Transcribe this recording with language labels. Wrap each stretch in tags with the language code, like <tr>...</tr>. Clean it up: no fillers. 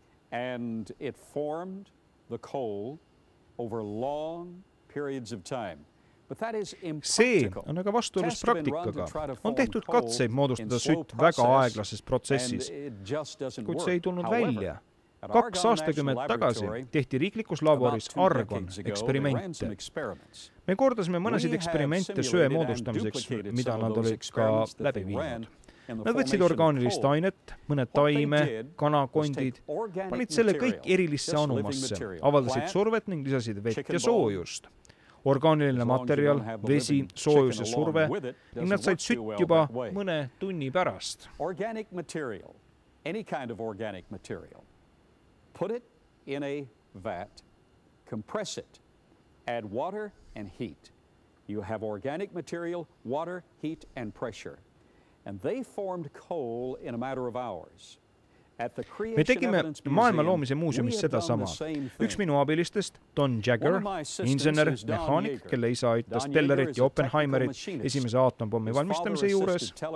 <en>And it formed the coal over long periods of time. But that is</en> <et>see on aga vastuolus praktikaga. On tehtud katseid moodustada sütt väga aeglases protsessis, kuid see ei tulnud välja. 2 aastakümmet tagasi tehti riiklikus laboris argon eksperimente. Me kordasime mõnesid eksperimente söe moodustamiseks, mida nad olid ka läbi viinud. Nad võtsid orgaanilist ainet, mõne taime, kanakondid, panid selle kõik erilisse anumasse, avaldasid survet ning lisasid vett ja soojust. orgaaniline materjal, vesi, soojus ja surve ning nad said sütt juba mõne tunni pärast.</et> <en>Organic material, any kind of organic material. Put it in a vat, compress it, add water and heat. You have organic material, water, heat and pressure. And they formed coal in a matter of hours.</en> <et>Me tegime maailma loomise muuseumis seda sama. Üks minu abilistest, Don Jagger, insener, mehaanik, kelle isa aitas Tellerit ja Oppenheimerit esimese aatomipommi valmistamise juures.</et>